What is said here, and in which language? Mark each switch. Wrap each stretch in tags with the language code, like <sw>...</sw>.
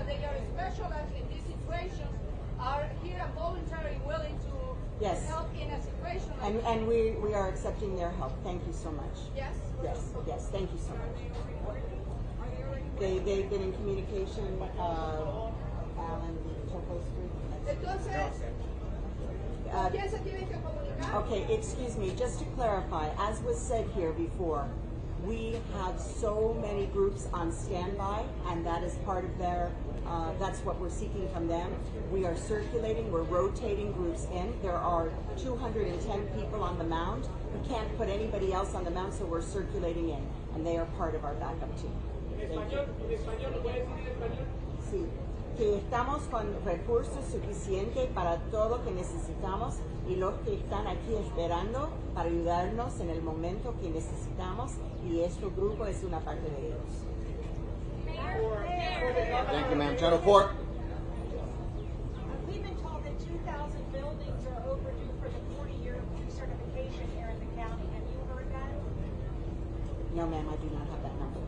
<en>that they are specialists in this situation are here and voluntarily willing to Yes. help in a situation like this. And we are accepting their help. Thank you so much. Yes? Yes, thank you so much. They've been in communication, Alan, Choco Street.</en> <es>Entonces, ¿con quién se tienen que comunicar?</es> <en>Okay, excuse me, just to clarify, as was said here before, we have so many groups on standby, and that is part of their, that's what we're seeking from them. We are circulating, we're rotating groups in. There are 210 people on the mound. We can't put anybody else on the mound, so we're circulating in, and they are part of our backup team. Thank you.</en> <es>Sí, que estamos con recursos suficientes para todo lo que necesitamos y los que están aquí esperando para ayudarnos en el momento que necesitamos, y este grupo es una parte de ellos.</es> <en>Thank you, ma'am. Channel 4. We've been told that 2,000 buildings are overdue for the 40-year recertification here in the county. Have you heard that? No, ma'am, I do not have that number.</en>